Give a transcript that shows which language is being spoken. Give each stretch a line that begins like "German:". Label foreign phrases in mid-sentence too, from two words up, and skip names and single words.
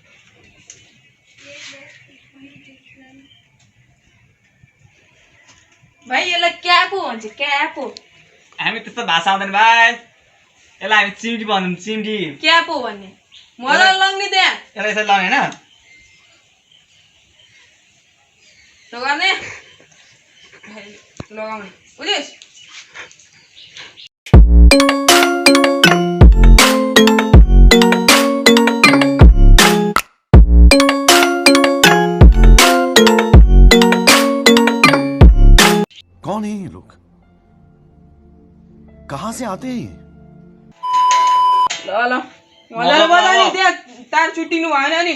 Nepali: भाइ यसलाई क्यापो भन्छ क्यापो हामी त्यस्तो भाषा आउँदैन भाइ यसलाई हामी चिम्टी भन्छौँ चिम्टी क्यापो भन्ने मजा लाउने त्यहाँ यसलाई यसरी लाउने होइन लगाउने लगाउने बुझिस्
Hindi: कौन है ये लोग? कहाँ से आते हैं ये?
Nepali: ल मजाले बजा नि त्यहाँ तार चुट्टिनु भएन नि